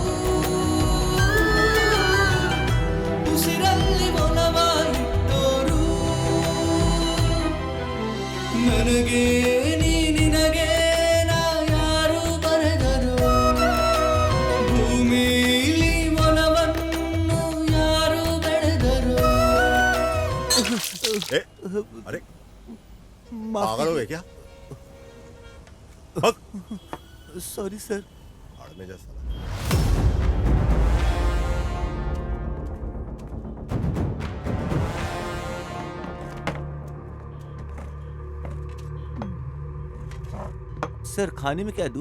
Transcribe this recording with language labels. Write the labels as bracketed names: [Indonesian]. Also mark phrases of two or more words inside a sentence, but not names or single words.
[Kannada] ಉಸಿರಲ್ಲಿ ಒಲವ ಇಟ್ಟೋರು. ನನಗೆ ನೀ ನಿನಗೆ ನಾ ಯಾರು ಬರೆದರು. ಭೂಮಿಲಿ ಒಲವನ್ನು ಯಾರು ಬೆಳೆದರು. [Hindi] ए, अरे पागल हो गए क्या? भाग। [English] sorry sir. [Hindi] भाड़ में जा साला. सर खाने में क्या दूं?